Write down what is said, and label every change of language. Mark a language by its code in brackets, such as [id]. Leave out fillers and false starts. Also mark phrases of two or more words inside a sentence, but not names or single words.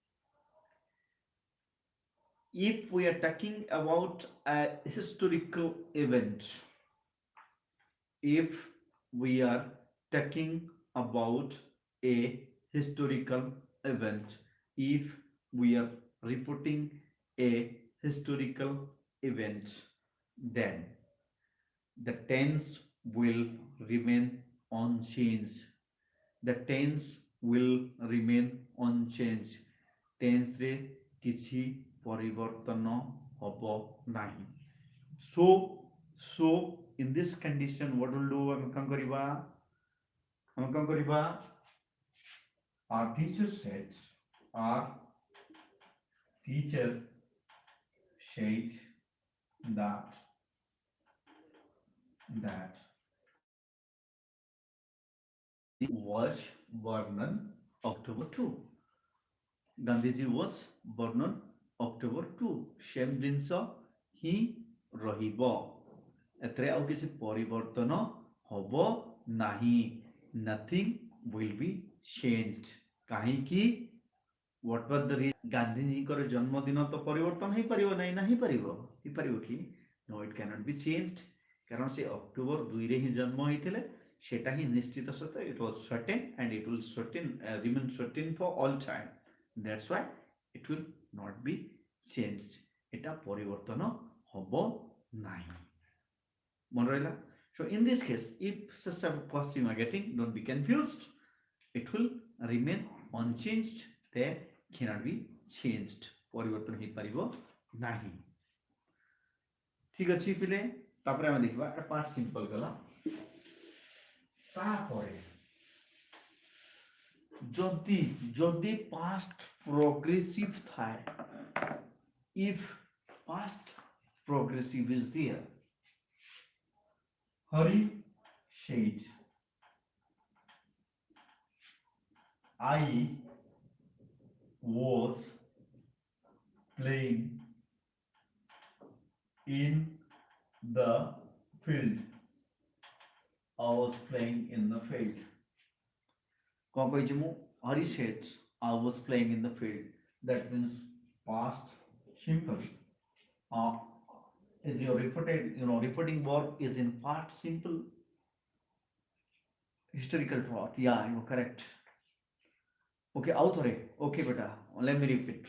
[en] If we are talking about a historical event, if we are talking about a historical event, if we are reporting a historical event, then the tense will remain unchanged. The tense will remain unchanged. [or] Tense रे କିଛି ପରିବର୍ତ୍ତନ ହବ ନାହିଁ. [en] So, in this condition, what will do? [or] ଆମେ କଣ କରିବା? ଆମେ କଣ କରିବା? [en] Our teacher said, our teacher said that that was born on October 2. Gandhiji was born on October 2. [or] Same ଜିନିଷ ହିଁ ରହିବ. ଏଥିରେ ଆଉ କିଛି ପରିବର୍ତ୍ତନ ହବ ନାହିଁ. [en] Nothing will be changed. [or] କାହିଁକି? [en] What was the reason? [or] ଗାନ୍ଧୀଜୀଙ୍କର ଜନ୍ମଦିନ ତ ପରିବର୍ତ୍ତନ ହେଇପାରିବ ନାହିଁ ନା ହେଇପାରିବ କି? [en] No, it cannot be changed. [or] କାରଣ ସେ ଅକ୍ଟୋବର 2ରେ ହିଁ ଜନ୍ମ ହେଇଥିଲେ. ସେଟା ହିଁ ନିଶ୍ଚିତ ସତ୍ୟ. [en] It was certain and it will remain certain for all time. That's why it will not be changed. [or] এটা ପରିବର୍ତ୍ତନ ହବ ନାହିଁ. ମନେ ରହିଲା? [en] So in this case, if such a question you are getting, don't be confused. It will remain unchanged. They cannot be changed. [or] ପରିବର୍ତ୍ତନ ହେଇପାରିବ ନାହିଁ. ଠିକ ଅଛି ପିଲେ, ତାପରେ ଆମେ ଦେଖିବା ଏଟା [en] part simple [or] ଗଲା. ତାପରେ ଯଦି [en] past progressive ଥାଏ, if past progressive is there, Hari said, I was playing in the field. I was playing in the field. [hi] कौन कही मु? [en] Hari said, I was playing in the field. That means past simple. Is your reporting verb is in part simple. Historical truth. Yeah, you are correct. Okay, author. Okay, beta. Let me repeat.